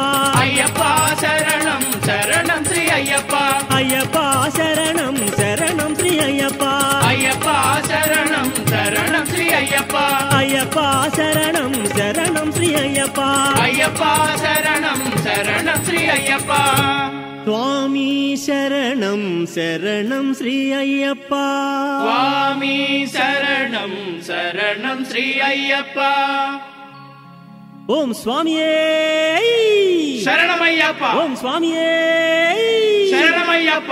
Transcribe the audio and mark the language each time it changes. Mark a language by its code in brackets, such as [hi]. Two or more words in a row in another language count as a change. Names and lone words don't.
[sa] अय्यप्पा शरणं शरणं श्री अय्यप्पा अय्यप्पा शरणं शरणं श्री अय्यप्पा अय्यप्पा शरणं शरणं श्री अय्यप्पा अय्यप्पा शरणं शरणं श्री अय्यप्पा अय्यप्पा शरणं शरणं श्री अय्यप्पा स्वामि शरणं शरणं श्री अय्यप्प. स्वामि शरणं शरणं श्री अय्यप्प. ओं स्वामिये శరణమయ్యప్ప. ओं स्वामिये శరణమయ్యప్ప.